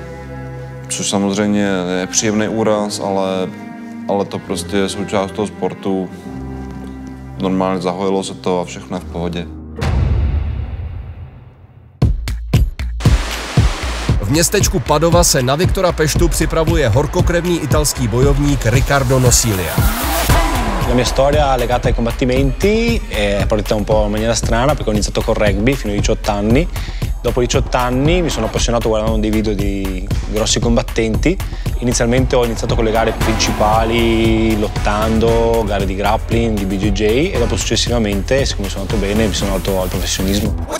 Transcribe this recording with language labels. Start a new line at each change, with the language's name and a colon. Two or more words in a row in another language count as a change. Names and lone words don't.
Czech: Což samozřejmě je příjemný úraz, ale to prostě je součást toho sportu. Normálně zahojilo se to a všechno je v pohodě. V městečku Padova se na Viktora Peštu připravuje horkokrevný italský bojovník Riccardo Nosilia.
Italian: La mia storia legata ai combattimenti è partita un po' in maniera strana perché ho iniziato col rugby fino ai 18 anni. Dopo 18 anni mi sono appassionato guardando dei video di grossi combattenti. Inizialmente ho iniziato con le gare principali, lottando, gare di grappling, di BJJ e dopo successivamente, siccome sono andato bene, mi sono andato al professionismo.